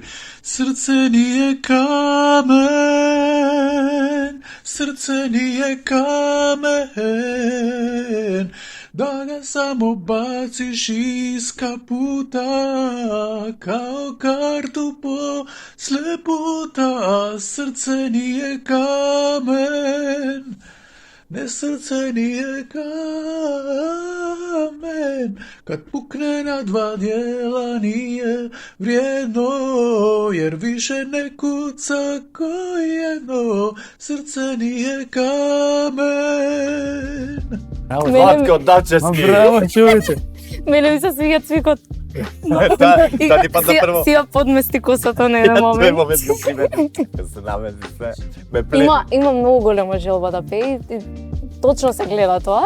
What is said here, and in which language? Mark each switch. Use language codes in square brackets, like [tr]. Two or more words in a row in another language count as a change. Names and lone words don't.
[sr] Срце ни е камен, срце ни е камен, да ga само бациш из капута, као карту по слепута, срце ни е камен, не срце ни е камен, kad pukne na dva dijela nije vrijedno, jer više ne kuca ko jedno, srce nije kamen. [mk] Браво, Мене- Владко Дачевски. Браво, човече. Мене ми се свиѓа цвикот. Да ти падна прво. Си ја подмести косата на еден Тој момент. момент го примети. Се намези се. Ме плети. Има многу голема желба да пее и точно се гледа тоа.